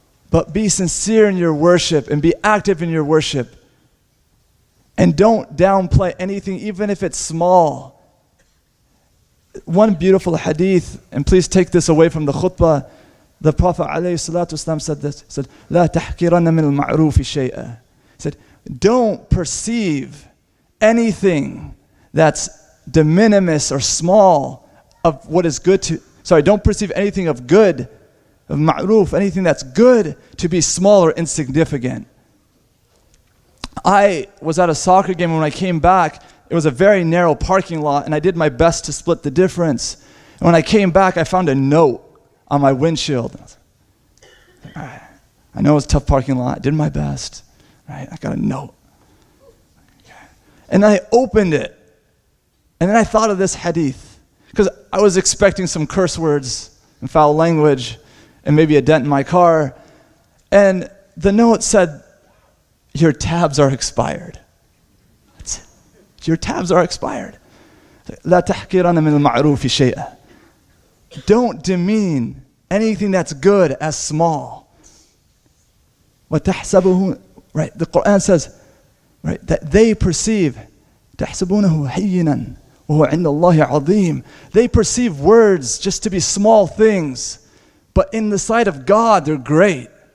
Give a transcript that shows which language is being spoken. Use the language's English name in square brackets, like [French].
[English] But be sincere in your worship and be active in your worship. And don't downplay anything, even if it's small. One beautiful hadith, and please take this away from the khutbah. The Prophet ﷺ said this. He said, [Arabic] لا تحقرن من المعروف شيئا. [English] He said, don't perceive anything that's de minimis or small of what is good to, don't perceive anything of good, of ma'ruf, anything that's good to be small or insignificant. I was at a soccer game, and when I came back, it was a very narrow parking lot, and I did my best to split the difference. And when I came back, I found a note on my windshield. I was like, all right, I know it's a tough parking lot. I did my best. Right? I got a note. And I opened it. And then I thought of this hadith. Because I was expecting some curse words and foul language and maybe a dent in my car. And the note said, your tabs are expired. That's it. Your tabs are expired. [Arabic] لا تحقرن من المعروف شيئا. [English] Don't demean anything that's good as small. وَتَحْسَبُهُ, right, the Quran says, right, that they perceive [Arabic] تَحْسَبُونَهُ هَيِّنًا وَهُوَ عِنْدَ اللَّهِ عَظِيمٌ. [English] They perceive words just to be small things, but in the sight of God, they're great.